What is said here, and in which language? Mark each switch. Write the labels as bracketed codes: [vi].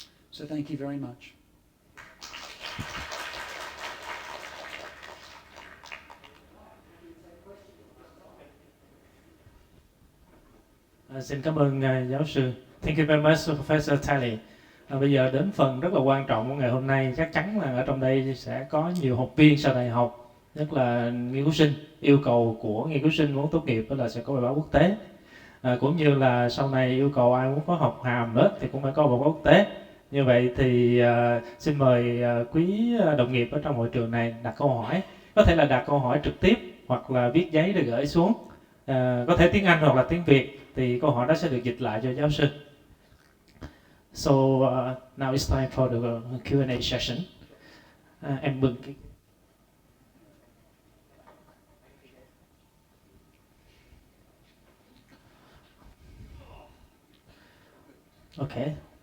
[en] So thank you very much. [vi] Xin cảm ơn giáo sư. [en] Thank you very much, Professor Talley. [vi] Bây giờ đến phần rất là quan trọng của ngày hôm nay. Chắc chắn là ở trong đây sẽ có nhiều học viên sau đại học, nhất là nghiên cứu sinh. Yêu cầu của nghiên cứu sinh muốn tốt nghiệp đó là sẽ có bài báo quốc tế. Cũng như là sau này yêu cầu ai muốn có học hàm lớp thì cũng phải có bài báo quốc tế. Như vậy thì xin mời quý đồng nghiệp ở trong hội trường này đặt câu hỏi. Có thể là đặt câu hỏi trực tiếp hoặc là viết giấy để gửi xuống. Có thể tiếng Anh hoặc là tiếng Việt, thì câu hỏi đó sẽ được dịch lại cho giáo sư. [en] So now it's time for the Q&A session. [vi] Em mừng. [en] Okay.